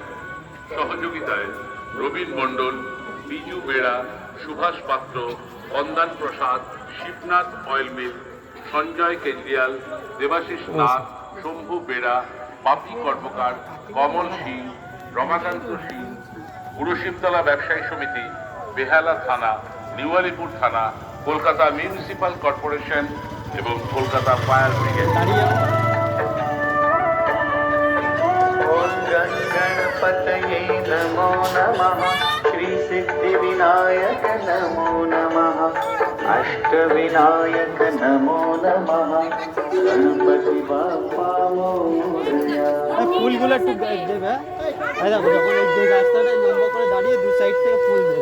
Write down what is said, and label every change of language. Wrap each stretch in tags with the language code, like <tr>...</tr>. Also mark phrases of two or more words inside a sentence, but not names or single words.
<bn>সহযোগিতায় রবীন মণ্ডল, বিজু বেড়া, সুভাষ পাত্র, অন্দান প্রসাদ, শিবনাথ অয়েল মিল, সঞ্জয় কেজরিওয়াল, দেবাশিস নাথ, শম্ভু বেড়া, বাপি কর্মকার, কমল সিং, রমাকান্ত সিং। পুরশিবতলা ব্যবসায়ী সমিতি, বেহালা থানা, নিউ আলিপুর থানা, কলকাতা মিউনিসিপাল কর্পোরেশন এবং কলকাতা ফায়ার ব্রিগেড।</bn> <sa>गणपतये नमो नमः, श्री सिद्धि विनायक नमो नमः, अष्टविनायक नमो नमः,</sa> <mr>गणपति बाप्पा मोरया।</mr> <bn>ফুলগুলো একটু দেবে। এই দেখো যখন এই রাস্তাটা লম্বা করে দাঁড়িয়ে দু সাইড থেকে ফুল দেবে।</bn>